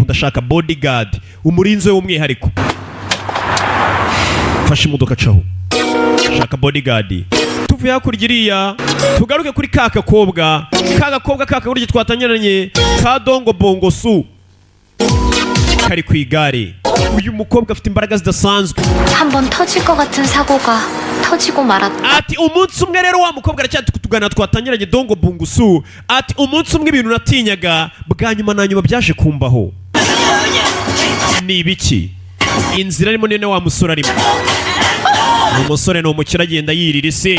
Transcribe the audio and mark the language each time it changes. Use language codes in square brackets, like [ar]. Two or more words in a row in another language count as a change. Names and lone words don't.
[rw] Ndashaka bodyguard umurinzi w'umwihariko. Fasha imodoka caho shaka bodyguard. Tuvuye hakurya iriya tugaruke kuri kakakobwa kakagurya twatangiranye ka Dongo Bongo Su kari ku igare. Uyu mukobwa afite imbaraga zidasanzwe. [ko] 한번 터질 것 같은 사고가 터지고 말았다. [rw] Ati umunsi umwe rero wa mukobwa aracyatugana twatangiranye Dongo Bongo Su. Ati umunsi umwe ibintu natinyaga bwa nyuma na nyuma byaje kumbaho. Ni ibiki? Inzira arimo nene wa musore arimo. Umusore ni umukire agenda yirira isi.